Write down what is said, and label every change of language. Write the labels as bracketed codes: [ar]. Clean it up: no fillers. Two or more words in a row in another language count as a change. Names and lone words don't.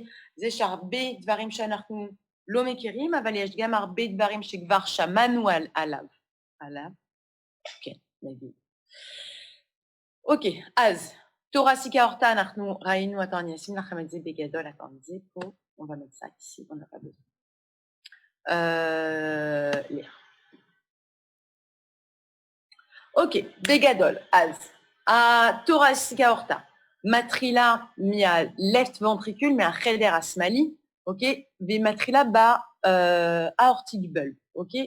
[he] זה שהרבה דברים שאנחנו לא מכירים, אבל יש גם הרבה דברים שכבר שמענו עליו. כן, נגיד. אוקיי, אז [en] thoracic aorta [he] אנחנו ראינו, אני אשים לכם את זה בגדול, זה פה, [fr] on va mettre ça ici, on n'a pas besoin. [he] אוקיי, בגדול, אז [en] the thoracic aorta [he] מתחילה [en] from the left ventricle, [he] מהחדר השמאלי, אוקיי? ומתחילה [en] in the aortic bulb, [he] אוקיי?